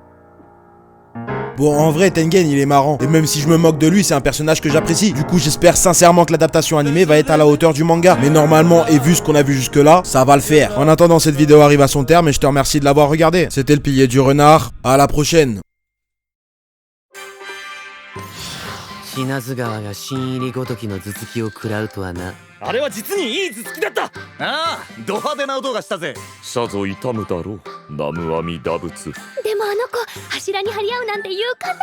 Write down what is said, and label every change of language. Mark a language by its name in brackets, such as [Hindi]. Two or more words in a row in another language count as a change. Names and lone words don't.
[French] Bon, en vrai, Tengen, il est marrant. Et même si je me moque de lui, c'est un personnage que j'apprécie. Du coup, j'espère sincèrement que l'adaptation animée va être à la hauteur du manga. Mais normalement, et vu ce qu'on a vu jusque-là, ça va le faire. En attendant, cette vidéo arrive à son terme et je te remercie de l'avoir regardé. C'était le pilier du renard. À la prochaine. [Japanese] 品津川が新入りごときの頭突きを食らうとはな。あれは実にいい頭突きだった。ああ、ド派手な音がしたぜ。さぞ痛むだろう、南無阿弥陀仏。でもあの子柱に張り合うなんて勇敢なのね。